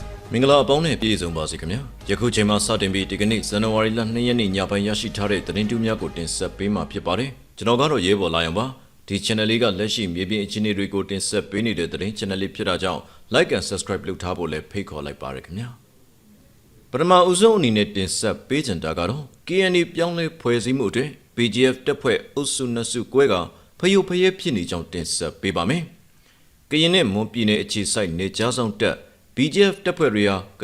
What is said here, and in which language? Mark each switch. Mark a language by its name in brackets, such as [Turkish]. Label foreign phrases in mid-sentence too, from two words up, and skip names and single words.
[Burmese] မင်္ဂလာအပေါင်းနဲ့ပြည့်စုံပါစေခင်ဗျာယခုချိန်မှာစတင်ပြီးဒီကနေ့ဇန်နဝါရီလ2ရက်နေ့ညပိုင်းရရှိထားတဲ့သတင်းတူးများကိုတင်ဆက် ပေးမှာဖြစ်ပါတယ်ကျွန်တော်ကတော့ရဲဘော်လာရင်ပါဒီ channel လေးကလက်ရှိမြေပြင်အခြေအနေတွေကိုတင်ဆက်ပေးနေတဲ့သတင်း channel လေးဖြစ်တာကြောင့် [English] like and subscribe [Burmese] လုပ်ထားဖို့လည်းဖိတ်ခေါ်လိုက်ပါရခင်ဗျာပထမဦးဆုံးအနေနဲ့တင်ဆက်ပေးချင်တာကတော့ KNA ပြောင်းလဲဖွဲ့စည်းမှုအတွင်း BGF တပ်ဖွဲ့အုပ်စုနှစ်စုကွဲကဖယုတ်ဖယဲဖြစ်နေကြောင်းတင်ဆက်ပေးပါမယ်ကရင်နဲ့မွန်ပြည်နယ်အခြေစိုက်နေကြားဆောင်တပ်BGF တပ်ဖွဲ့တွေဟာက